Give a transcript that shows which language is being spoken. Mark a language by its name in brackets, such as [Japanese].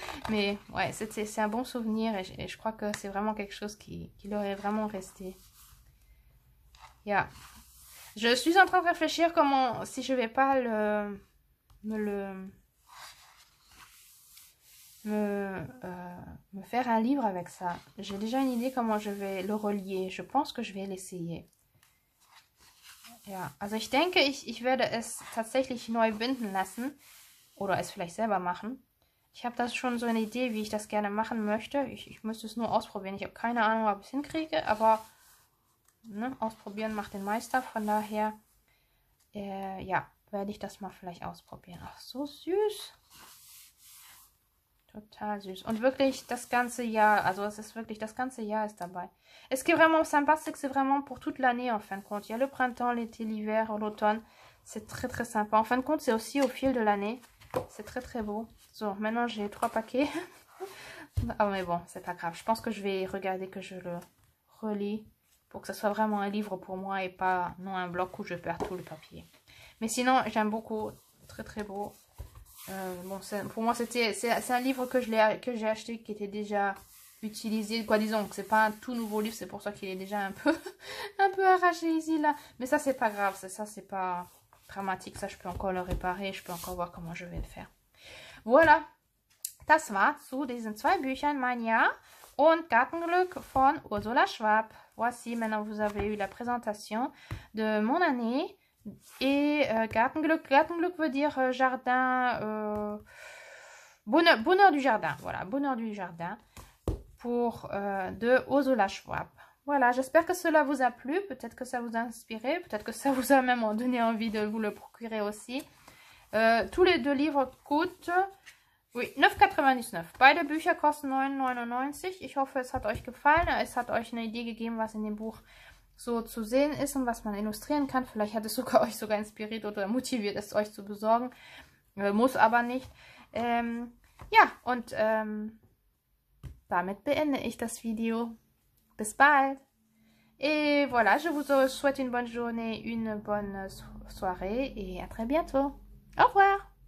[French] Mais ouais, c'est un bon souvenir et je crois que c'est vraiment quelque chose qui leur est vraiment resté. Yeah. Je suis en train de réfléchir comment, si je vais pas me faire un livre avec ça. J'ai déjà une idée comment je vais le relier. Je pense que je vais l'essayer. [German] Ja, also ich denke, ich werde es tatsächlich neu binden lassen. Oder es vielleicht selber machen. Ich habe das schon so eine Idee, wie ich das gerne machen möchte. Ich müsste es nur ausprobieren. Ich habe keine Ahnung, ob ich es hinkriege, aber ne, ausprobieren macht den Meister. Von daher, ja, werde ich das mal vielleicht ausprobieren. Ach, so süß. Total süß. Und wirklich das ganze Jahr, also es ist wirklich, das ganze Jahr ist dabei. [French] Et ce qui est vraiment sympa, c'est que c'est vraiment pour toute l'année en fin de compte. Il y a le printemps, l'été, l'hiver, l'automne. C'est très très sympa. En fin de compte, c'est aussi au fil de l'année. C'est très très beau. So, maintenant j'ai 3 paquets. Ah mais bon, c'est pas grave. Je pense que je vais regarder que je le relis pour que ce soit vraiment un livre pour moi et pas non un bloc où je perds tout le papier. Mais sinon, j'aime beaucoup. Très très beau. Bon, pour moi, c'est un livre que j'ai acheté qui était déjà utilisé. Quoi, disons que c'est pas un tout nouveau livre. C'est pour ça qu'il est déjà un peu arraché ici, là. Mais ça, c'est pas grave. Ça, c'est pas dramatique. Ça, je peux encore le réparer. Je peux encore voir comment je vais le faire. Voilà. [German] Das war zu diesen 2 Büchern, Mein Jahr und Gartenglück von Ursula Schwab. [French] Voici, maintenant vous avez eu la présentation de mon année. Et Gartenglück, Gartenglück veut dire jardin, bonheur du jardin, voilà, bonheur du jardin, de Ursula Schwab. Voilà, j'espère que cela vous a plu, peut-être que ça vous a inspiré, peut-être que ça vous a même donné envie de vous le procurer aussi. Tous les 2 livres coûtent, oui, 9,99. [German] Beide Bücher kosten 9,99. Ich hoffe, es hat euch gefallen, es hat euch eine Idee gegeben, was in dem Buch so zu sehen ist und was man illustrieren kann. Vielleicht hat es euch sogar inspiriert oder motiviert, es euch zu besorgen. Muss aber nicht. Ja, und damit beende ich das Video. Bis bald. [French] Et voilà, je vous souhaite une bonne journée, une bonne soirée et à très bientôt. Au revoir.